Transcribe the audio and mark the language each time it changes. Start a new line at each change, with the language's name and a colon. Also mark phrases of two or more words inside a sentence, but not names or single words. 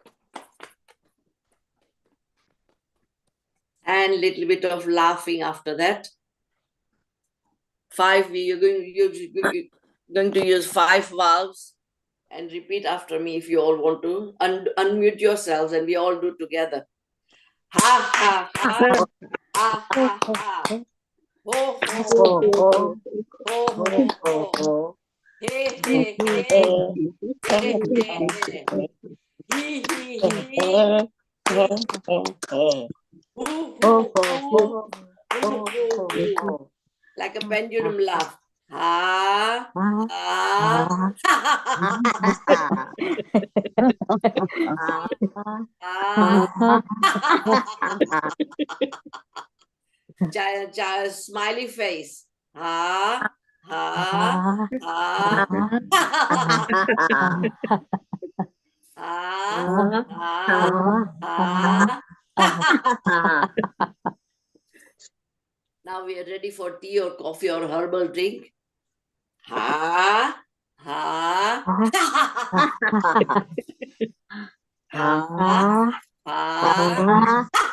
English: And little bit of laughing after that. You're going to use 5 valves and repeat after me if you all want to. Unmute yourselves and we all do together. Ha ha ha. Ha ha ha. Ho ho ho. Ho ho ho. Hey hey hey. Hey hey hey. Hee hee hee. Hoo hoo hoo. Hoo hoo hoo. Like a pendulum laugh. Ha ha smiley face. Ha ha ha Now we are ready for tea or coffee or herbal drink. Ha ha ha ha.